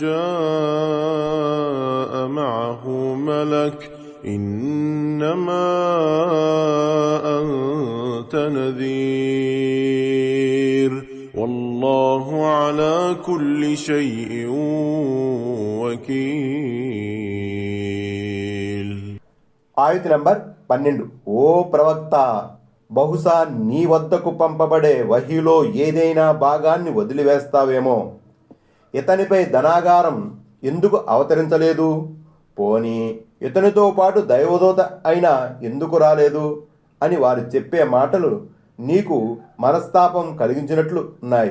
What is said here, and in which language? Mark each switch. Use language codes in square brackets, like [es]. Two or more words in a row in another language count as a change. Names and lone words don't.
[ar] جاء معه ملك إنما أنت نذير والله على كل شيء وكيل. [te] ఆయత్ నంబర్ 12. ఓ ప్రవక్త, బహుశా నీ వద్దకు పంపబడే వహీలో ఏదైనా భాగాన్ని వదిలివేస్తావేమో. ఇతనిపై ధనాగారం ఎందుకు అవతరించలేదు? పోనీ ఇతనితో పాటు దైవదూత అయినా ఎందుకు రాలేదు అని వారు చెప్పే మాటలు నీకు మనస్తాపం కలిగించినట్లు ఉన్నాయి.